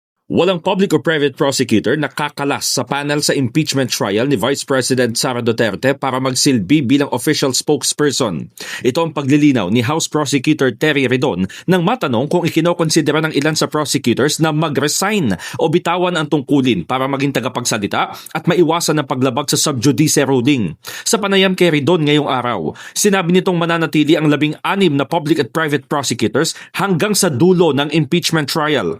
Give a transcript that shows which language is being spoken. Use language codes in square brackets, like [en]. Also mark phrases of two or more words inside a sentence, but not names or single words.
[tl] Walang [en] public or private prosecutor [tl] na kakalas sa panel sa [en] impeachment trial [tl] ni Vice President Sara Duterte para magsilbi bilang [en] official spokesperson. [tl] Ito ang paglilinaw ni House Prosecutor Terry Redon nang matanong kung ikinokonsidera ng ilan sa prosecutors na mag-resign o bitawan ang tungkulin para maging tagapagsalita at maiwasan ang paglabag sa [en] sub judice ruling. [tl] Sa panayam kay Redon ngayong araw, sinabi nitong mananatili ang 16 na public at [en] private prosecutors [tl] hanggang sa dulo ng [en] impeachment trial.